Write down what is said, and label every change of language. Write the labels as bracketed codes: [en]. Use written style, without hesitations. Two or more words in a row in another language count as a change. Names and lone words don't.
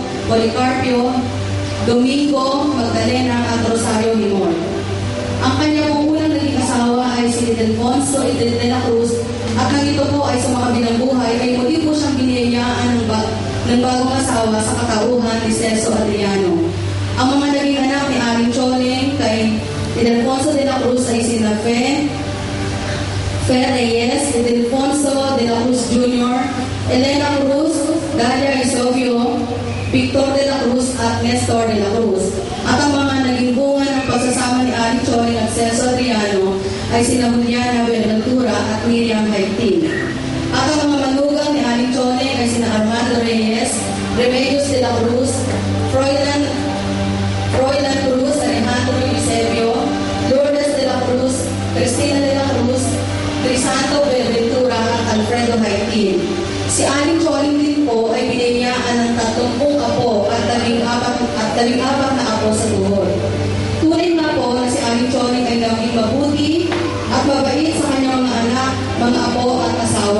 [tl] Policarpio, Domingo Magdalena at Rosario Limon. Ang kanya pong unang naging asawa ay si Ildefonso de la Cruz at nang ito po ay sumakabilang buhay ay muli po siyang biniyayaan ng bagong asawa sa katauhan ni Celso Adriano. Ang mga naging anak ni Aling Choling kay Ildefonso de la Cruz ay sina Fe Reyes, Ildefonso de la Cruz Jr., Elena Cruz, Dalia Isobio, Victor de la Cruz at Nestor de la Cruz. At ang mga naging bunga ng pagsasama ni Aling Choling at Celso Adriano ay sina Juliana Buenaventura at Miriam Haiptin. At ang mga manugang ni Aling Choling ay sina Armando Reyes, Remedios de la Cruz, Froilan Cruz, Alejandro Eusebio, Lourdes de la Cruz, Cristina de la Cruz, Crisanto Buenaventura at Alfredo Haiptin. Si Aling Choling din po ay biniyayaan ng 30 apo at 14 na apo sa tuhod. Tunay nga po na si Aling Choling ay naging mabuti at mabait sa kanyang mga anak, mga apo at asawa.